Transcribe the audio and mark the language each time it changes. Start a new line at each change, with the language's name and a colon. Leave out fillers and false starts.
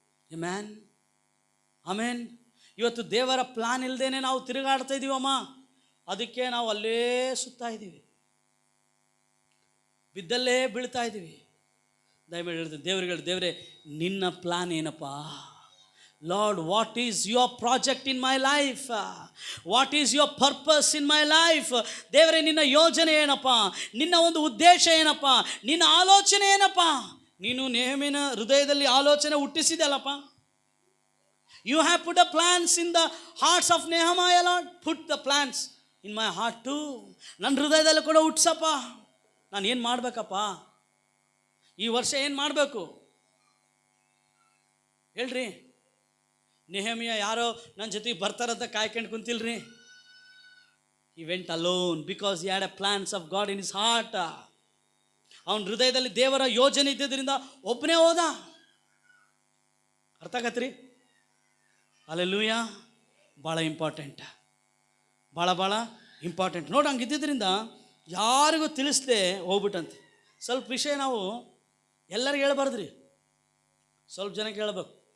Kannada: Amen, amen. ಇವತ್ತು ದೇವರ plan ಇಲ್ಲದೇನೆ ನಾವು ತಿರುಗಾಡ್ತಾ ಇದ್ದೀವಮ್ಮ. ಅದಕ್ಕೆ ನಾವು ಅಲ್ಲೇ ಸುತ್ತಾ ಇದ್ದೀವಿ, ಬಿದ್ದಲ್ಲೇ ಬೀಳ್ತಾ ಇದ್ದೀವಿ. ದಯಮಾಡಿ ಹೇಳ್ತೀನಿ, ದೇವ್ರಿಗೆ ಹೇಳಿ, ದೇವರೇ ನಿನ್ನ ಪ್ಲಾನ್ ಏನಪ್ಪ?
English: Lord, what is your project in my life? What is your purpose in my life?
Kannada: ದೇವರೇ ನಿನ್ನ ಯೋಜನೆ ಏನಪ್ಪ? ನಿನ್ನ ಒಂದು ಉದ್ದೇಶ ಏನಪ್ಪ? ನಿನ್ನ ಆಲೋಚನೆ ಏನಪ್ಪ? ನೀನು ನೆಹೆಮಿಯನ ಹೃದಯದಲ್ಲಿ ಆಲೋಚನೆ ಹುಟ್ಟಿಸಿದಲ್ಲಪ್ಪ.
English: You have put the plans in the hearts of Nehemiah, Lord. Put the plans in my heart too.
Kannada: ನನ್ನ ಹೃದಯದಲ್ಲಿ ಕೂಡ ಹುಟ್ಟಿಸಪ್ಪ. ನಾನು ಏನು ಮಾಡಬೇಕಪ್ಪ? ಈ ವರ್ಷ ಏನು ಮಾಡಬೇಕು ಹೇಳ್ರಿ? ನೆಹೆಮಿಯ ಯಾರೋ ನನ್ನ ಜೊತೆಗೆ ಬರ್ತಾರಂತ ಕಾಯ್ಕೊಂಡು ಕುಂತಿಲ್ರಿ.
English: He went alone because he had a plans of God in his heart.
Kannada: ಅವನ ಹೃದಯದಲ್ಲಿ ದೇವರ ಯೋಜನೆ ಇದ್ದಿದ್ದರಿಂದ ಒಬ್ಬನೇ ಹೋದ. ಅರ್ಥ ಆಗತ್ರಿ? ಹಲ್ಲೆಲೂಯಾ. ಭಾಳ ಇಂಪಾರ್ಟೆಂಟ್, ಭಾಳ ಇಂಪಾರ್ಟೆಂಟ್ ನೋಡಿ. ಹಂಗಿದ್ದರಿಂದ ಯಾರಿಗೂ ತಿಳಿಸ್ದೆ ಹೋಗ್ಬಿಟ್ಟಂತೆ. ಸ್ವಲ್ಪ ವಿಷಯ ನಾವು ಎಲ್ಲರಿಗೂ ಹೇಳ್ಬಾರ್ದ್ರಿ, ಸ್ವಲ್ಪ ಜನಕ್ಕೆ ಹೇಳ್ಬೇಕು.